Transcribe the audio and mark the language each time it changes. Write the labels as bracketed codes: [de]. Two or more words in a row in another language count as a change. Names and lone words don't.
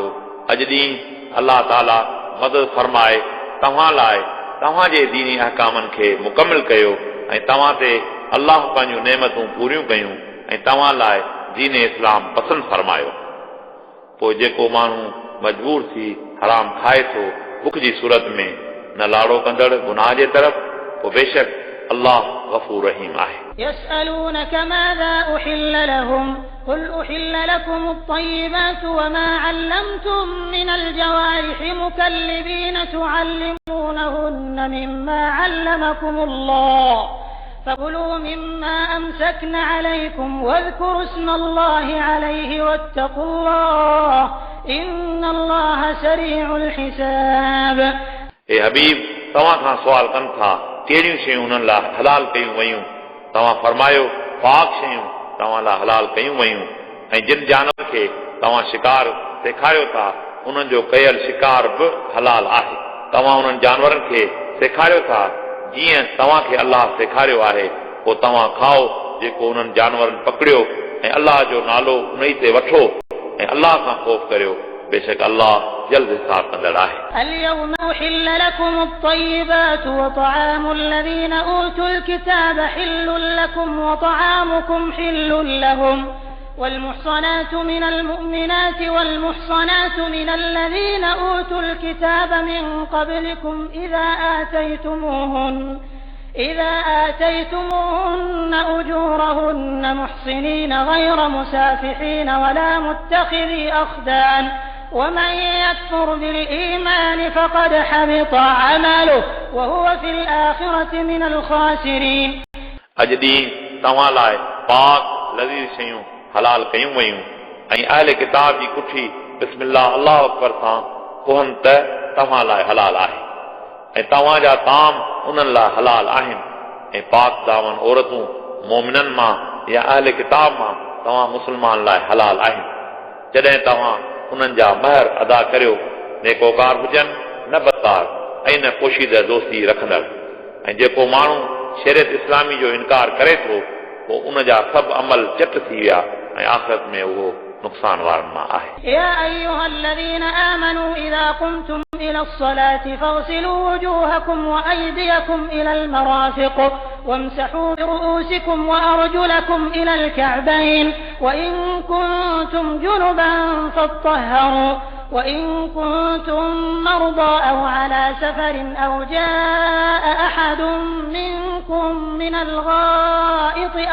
[sd] अॼु ॾींहुं अल्लाह ताला मदद फरमाए तव्हां लाइ तव्हांजे दीनी अहकामनि खे मुकमिल कयो ऐं तव्हां ते अल्लाह पंहिंजूं नेमतूं पूरियूं कयूं ऐं तव्हां लाइ दीन इस्लाम पसंदि फरमायो। पोइ जेको माण्हू मजबूर थी हराम खाए थो बुख जी सूरत में न लाड़ो कंदड़ गुनाह जे तरफ़ पोइ बेशक अल्लाह गफूर रहीम आहे। [ar] يسألونك ماذا أحل لهم قل أحل لكم الطيبات وما علمتم من الجوارح مكلبين تعلمونهن مما علمكم الله فكلوا مما أمسكن عليكم واذكروا اسم الله عليه واتقوا الله إن الله سريع الحساب। [sd] ए हबीब तव्हां खां सवाल कनि था कहिड़ियूं शयूं हुननि लाइ हलाल कयूं वयूं तव्हां फरमायो पाक शयूं तव्हां लाइ हलाल कयूं वयूं ऐं जिन जानवर खे तव्हां शिकार सेखारियो था उन्हनि जो कयल शिकार बि हलाल आहे। तव्हां उन्हनि जानवरनि खे सेखारियो था जीअं तव्हांखे अलाह सेखारियो आहे, पोइ तव्हां खाओ जेको उन्हनि जानवरनि पकड़ियो ऐं अलाह जो नालो उन ते वठो ऐं अलाह खां ख़ौफ़ करियो, बेशक अलाह जल्द हिसाब कंदड़ आहे। [ar] اليوم أحل لكم الطيبات وطعام الذين أوتوا الكتاب حل لكم وطعامكم حل لهم والمحصنات من المؤمنات والمحصنات من الذين أوتوا الكتاب من قبلكم إذا آتيتموهن أجورهن محصنين غير مسافحين ولا متخذي أخدان ومن يكفر بالإيمان فقد حبط عمله وهو في الآخرة من الخاسرين. [sd] अॼु ॾींहुं तव्हां लाइ पाक लज़ीज़ शयूं हलाल कयूं वयूं ऐं अहले किताब जी कुठी [ar] بسم الله الله أكبر [sd] सां कोहनि त तव्हां लाइ हलाल आहे ऐं तव्हांजा ताम उन्हनि लाइ हलाल आहिनि ऐं पाक दामन औरतूं मोमिननि मां या अहले किताब मां तव्हां मुस्लमान लाइ हलाल आहिनि जॾहिं तव्हां उन्हनि जा महर अदा करियो, नेकोकार हुजनि न बदकार ऐं न पोशीदह दोस्ती रखंदड़। ऐं जेको माण्हू शरीयत इस्लामी जो इनकार करे थो पोइ उन जा सभु अमल चट थी विया ऐं आख़िरत में उहो नुक़सान वारनि मां आहे। [ar] يا أيها الذين آمنوا إذا قمتم إلى الصلاة فاغسلوا وجوهكم وأيديكم إلى المرافق وامسحوا برؤوسكم وأرجلكم إلى الكعبين وإن كنتم جنبا فاطهروا وإن كنتم مرضى أو على سفر أو جاء أحد منكم من الغائط